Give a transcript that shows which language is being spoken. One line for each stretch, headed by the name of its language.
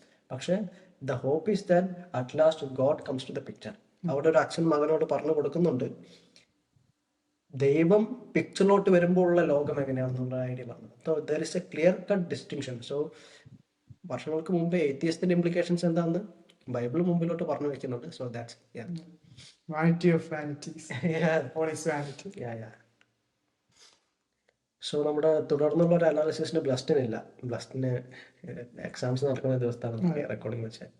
English: പക്ഷെ the hope is that at last God comes to the picture.
Malayalam: അവിടെ ഒരു അച്ഛൻ മകനോട് പറഞ്ഞു കൊടുക്കുന്നുണ്ട്, ദൈവം പിക്ചറിലോട്ട് വരുമ്പോൾ ഉള്ള ലോകം എങ്ങനെയാണെന്നുള്ള ഐഡിയ പറഞ്ഞു.
English: So there is a clear cut distinction.
Malayalam: So വർഷങ്ങൾക്ക് മുമ്പേ ഏത്തിയസ്റ്റിന്റെ ഇംപ്ലിക്കേഷൻസ് എന്താണെന്ന് ബൈബിൾ മുമ്പിലോട്ട് പറഞ്ഞു വെക്കുന്നുണ്ട്.
English: So that's vanity of vanities. All is vanity.
Malayalam: So നമ്മുടെ തുടർന്നുള്ള ഒരു അനാലിസിസിന് ബ്ലസ്റ്റിനില്ല. ബ്ലസ്റ്റിന് എക്സാംസ് നടക്കുന്ന ദിവസത്താണ് റെക്കോർഡിംഗ് വെച്ചത്.